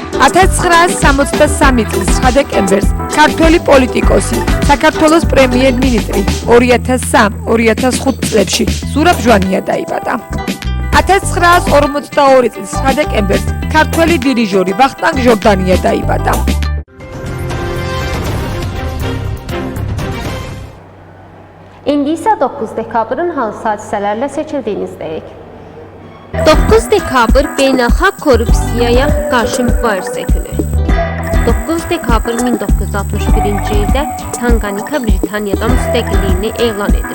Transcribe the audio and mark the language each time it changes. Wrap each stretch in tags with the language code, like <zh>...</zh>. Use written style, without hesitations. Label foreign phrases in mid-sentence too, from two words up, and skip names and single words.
<ka>1963 წლის 9 დეკემბერს ქართველი პოლიტიკოსი, საქართველოს პრემიერ-მინისტრი 2003-2005 წლებში ზურაბ ჟვანია დაიბადა. 1942 წლის 9 დეკემბერს ქართველი დირიჟორი ვახტანგ ჟორდანია დაიბადა.</ka> <az>İndi isə 9 dekabrın hansı hadisələrlə seçildiyinizdəyik. 9 dekabr beynəlxalq korrupsiyaya qarşı mübarizə günü. 9 dekabr 1961-ci ildə Tanganika Britaniyadan müstəqilliyini elan edir.</az>